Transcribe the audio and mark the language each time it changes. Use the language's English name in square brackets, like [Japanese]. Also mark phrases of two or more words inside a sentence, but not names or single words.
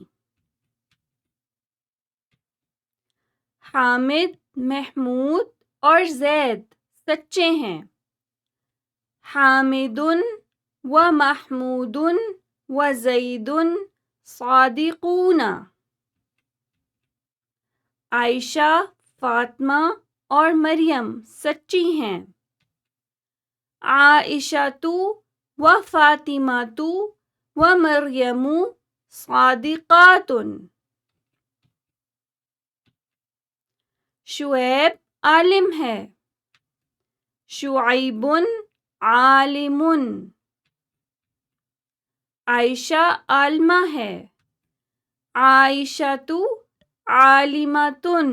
[Urdu] حامد، محمود اور زید سچے ہیں۔ [Arabic] حامد و محمود و زید صادقون۔ [Urdu] عائشہ، فاطمہ اور مریم سچی ہیں۔ [Arabic] عائشۃ و فاطمۃ و مریم صادقات۔ [Urdu] شعیب عالم ہے۔ [Arabic] شعیب عالم۔ [Urdu] عائشہ عالمہ ہے۔ [Arabic] عائشۃ عالمۃ۔